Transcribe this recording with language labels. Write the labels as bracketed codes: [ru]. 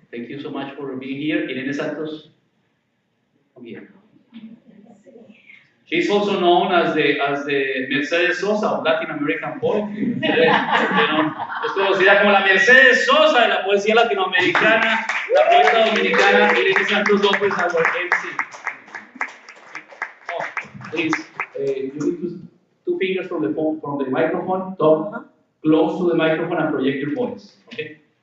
[en] Thank you so much for being here. Irene Santos, come here. She's also known as the Mercedes Sosa of Latin American poetry. [es] Es conocida como la Mercedes Sosa de la poesía latinoamericana, la poeta dominicana Irene Santos López, [en] our MC. Please, you need to two fingers from the microphone, talk close to the microphone and project your voice, okay?